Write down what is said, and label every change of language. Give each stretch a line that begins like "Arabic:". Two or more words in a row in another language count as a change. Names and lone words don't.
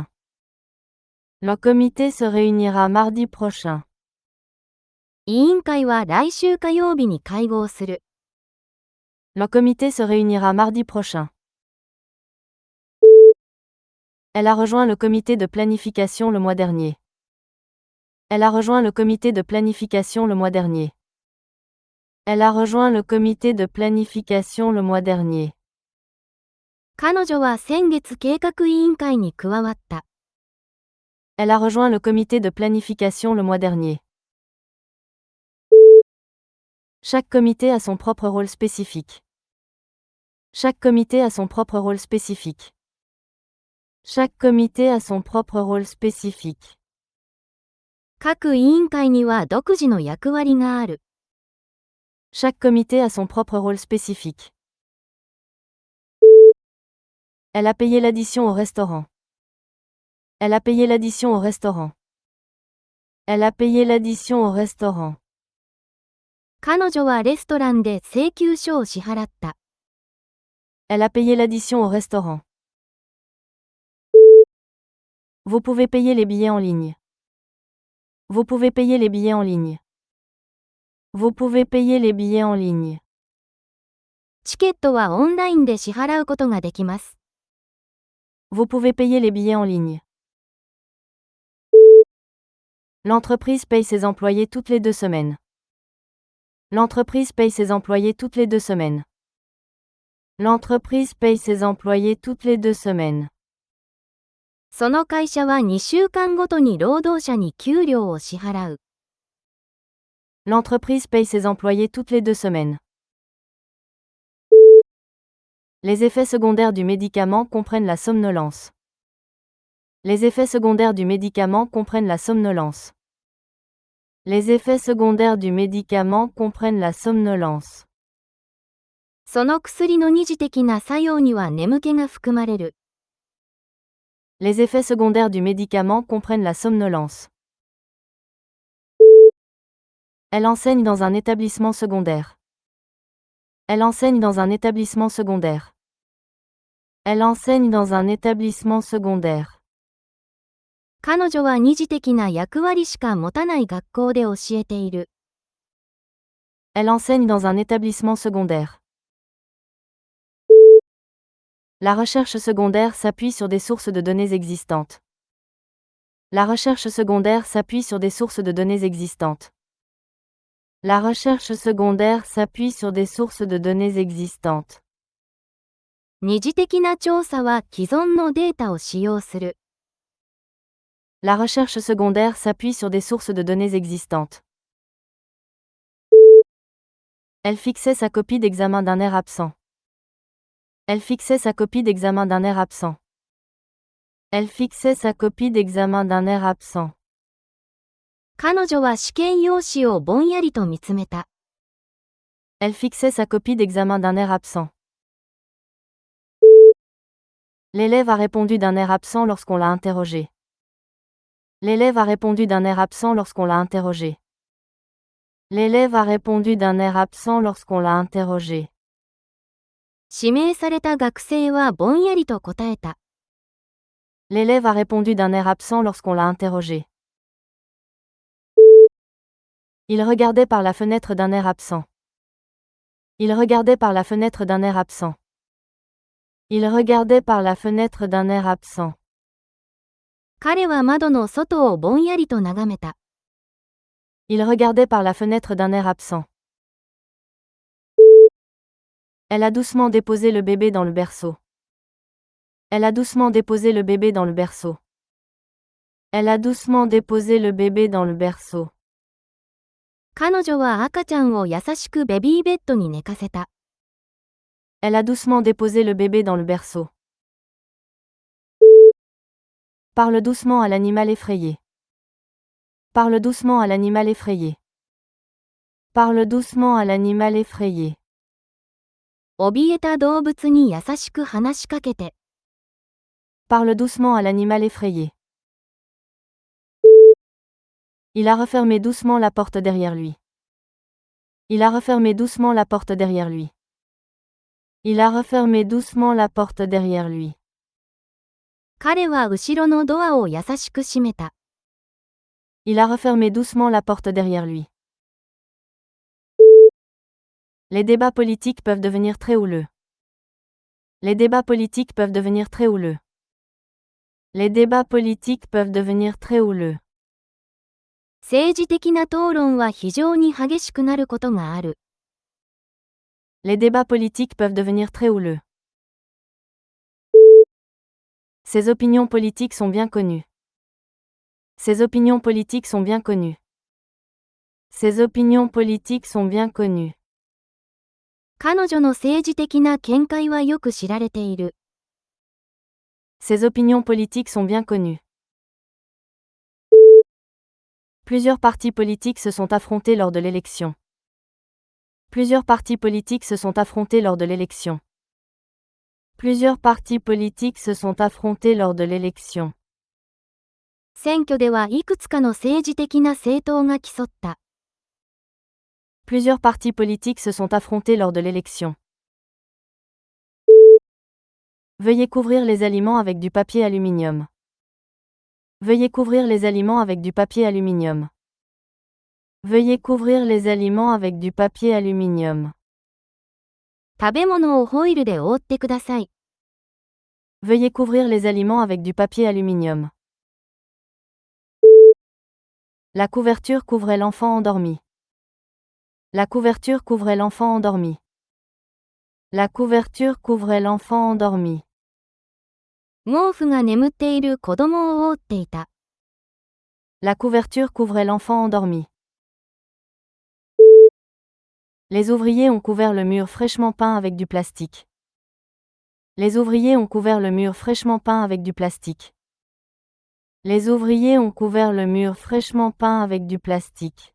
French: Le comité se réunira mardi prochain.
Japanese: 委員会は来週火曜日に会合する。
French: Le comité se réunira mardi prochain. Elle a rejoint le comité de planification le mois dernier. Elle a rejoint le comité de planification le mois dernier. Elle a rejoint le comité de planification le mois dernier.
Japanese: 彼女は先月計画委員会に加わった。
French: Elle a rejoint le comité de planification le mois dernier. Chaque comité a son propre rôle spécifique. Chaque comité a son propre rôle spécifique. Chaque comité a son propre rôle spécifique.
Japanese: 各委員会には独自の役割がある。
French: Chaque comité a son propre rôle spécifique. Elle a payé l'addition au restaurant. Elle a payé l'addition au restaurant. Elle a payé l'addition au restaurant.
Japanese: 彼女はレストランで請求書を支払った。
French: Elle a payé l'addition au restaurant. Vous pouvez payer les billets en ligne. Vous pouvez payer les billets en ligne. Vous pouvez payer les billets en ligne.
Japanese: チケットはオンラインで支払うことができます。
French: Vous pouvez payer les billets en ligne. L'entreprise paye ses employés toutes les 2 semaines. L'entreprise paye ses employés toutes les 2 semaines. L'entreprise paye ses employés toutes les 2 semaines.
Japanese: その会社は2週間ごとに労働者に給料を支払う。
French: L'entreprise paye ses employés toutes les 2 semaines. Les effets secondaires du médicament comprennent la somnolence. Les effets secondaires du médicament comprennent la somnolence. Les effets secondaires du médicament comprennent la somnolence.
Japanese: その薬の二次的な作用には眠気が含まれる。
French: Les effets secondaires du médicament comprennent la somnolence. Elle enseigne dans un établissement secondaire. Elle enseigne dans un établissement secondaire. Elle enseigne dans un établissement secondaire.
Japanese: 彼女は二次的な役割しか持たない学校で教えている。
French: Elle enseigne dans un établissement secondaire. La recherche secondaire s'appuie sur des sources de données existantes. La recherche secondaire s'appuie sur des sources de données existantes. La recherche secondaire s'appuie sur des sources de données existantes.
Japanese: 二次的な調査は既存のデータを使用する。
French: La recherche secondaire s'appuie sur des sources de données existantes. Elle fixait sa copie d'examen d'un air absent. Elle fixait sa copie d'examen d'un air absent. Elle fixait sa copie d'examen d'un air absent.
Japanese: 彼女は試験用紙をぼんやりと見つめた。
French: Elle fixait sa copie d'examen d'un air absent. L'élève a répondu d'un air absent lorsqu'on l'a interrogé. L'élève a répondu d'un air absent lorsqu'on l'a interrogé. L'élève a répondu d'un air absent lorsqu'on l'a interrogé.
Japanese: 指名された学生はぼんやりと答えた。
French: L'élève a répondu d'un air absent lorsqu'on l'a interrogé. Il regardait par la fenêtre d'un air absent. Il regardait par la fenêtre d'un air absent. Il regardait par la fenêtre d'un air absent.
Japanese: 彼は窓の外をぼんやりと眺めた。
French: Il regardait par la fenêtre d'un air absent. Elle a doucement déposé le bébé dans le berceau. Elle a doucement déposé le bébé dans le berceau. Elle a doucement déposé le bébé dans le berceau.
Japanese: 彼女は赤ちゃんを優しくベビーベッドに寝かせた。
French: Elle a doucement déposé le bébé dans le berceau. Parle doucement à l'animal effrayé. Parle doucement à l'animal effrayé. Parle doucement à l'animal effrayé.
Japanese: 怯えた動物に優しく話しかけて。
French: Parle doucement à l'animal effrayé. Il a refermé doucement la porte derrière lui. Il a refermé doucement la porte derrière lui. Il a refermé doucement la porte derrière lui.
Japanese: 彼は後ろのドアを優しく閉めた。
French: Il a refermé doucement la porte derrière lui. Les débats politiques peuvent devenir très houleux. Les débats politiques peuvent devenir très houleux. Les débats politiques peuvent devenir très houleux.
Japanese: 政治的な討論は非常に激しくなることがある。
French: Les débats politiques peuvent devenir très houleux. Ses opinions politiques sont bien connues. Ses opinions politiques sont bien connues. Ses opinions politiques sont bien connues.
Japanese: 彼女の政治的な見解はよく知られている。
French: Ses opinions politiques sont bien connues. Plusieurs partis politiques se sont affrontés lors de l'élection. Plusieurs partis politiques se sont affrontés lors de l'élection. Plusieurs partis politiques se sont affrontés lors de l'élection.
Japanese: 選挙ではいくつかの政治的な政党が競った。
French: Plusieurs partis politiques se sont affrontés lors de l'élection. Veuillez couvrir les aliments avec du papier aluminium. Veuillez couvrir les aliments avec du papier aluminium. Veuillez couvrir les aliments avec du papier aluminium.
Japanese: 食べ物をホイルで覆ってください。
French: Veuillez couvrir les aliments avec du papier aluminium. La couverture couvrait l'enfant endormi. La couverture couvrait l'enfant endormi. La couverture couvrait l'enfant endormi.
Japanese: 毛布が眠っている子供を覆っていた。
French: La couverture couvrait l'enfant endormi. Les ouvriers ont couvert le mur fraîchement peint avec du plastique. Les ouvriers ont couvert le mur fraîchement peint avec du plastique. Les ouvriers ont couvert le mur fraîchement peint avec du plastique.